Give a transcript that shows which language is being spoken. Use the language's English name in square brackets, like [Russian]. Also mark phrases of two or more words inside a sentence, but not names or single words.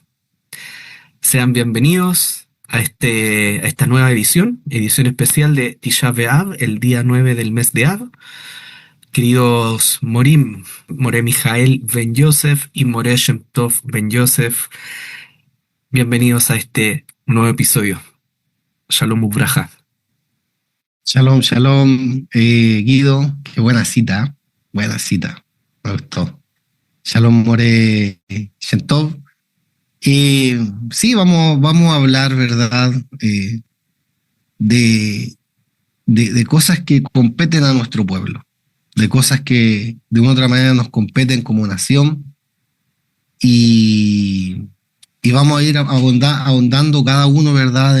[Spanish] Sean bienvenidos a esta nueva edición especial de Tisha B'Av, el día 9 del mes de Av. Queridos More Mijael Ben Yosef y More Shem Tov Ben Yosef, bienvenidos a este nuevo episodio. [Hebrew] שלום וברכה. שלום, שלום, [Spanish] Guido, qué buena cita, me gustó. [Hebrew] שלום מורה Shentov. [Spanish] Sí, vamos a hablar, ¿verdad? De cosas que competen a nuestro pueblo, de cosas que de una u otra manera nos competen como nación y vamos a ir ahondando cada uno, ¿verdad?